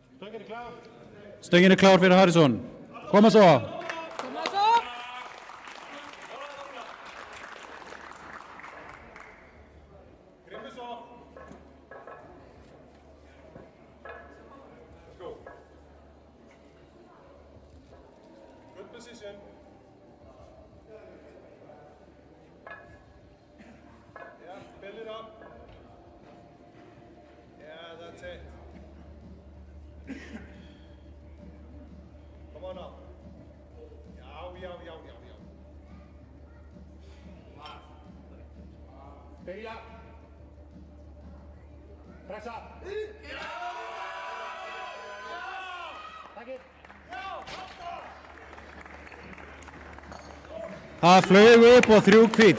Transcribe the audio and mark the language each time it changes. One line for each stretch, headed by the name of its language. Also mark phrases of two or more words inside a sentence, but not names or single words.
Icelandic: Stöngin er klár. Stöngin er klár fyrir Harrison. Koma svo. Koma svo. Grimmi svo.
English: Let's go. Good position. Yeah, build it up. Yeah, that's it. Come on up.
Icelandic: Já. Byrja. Pressa. Takkið. Það flög upp og 3 hvít.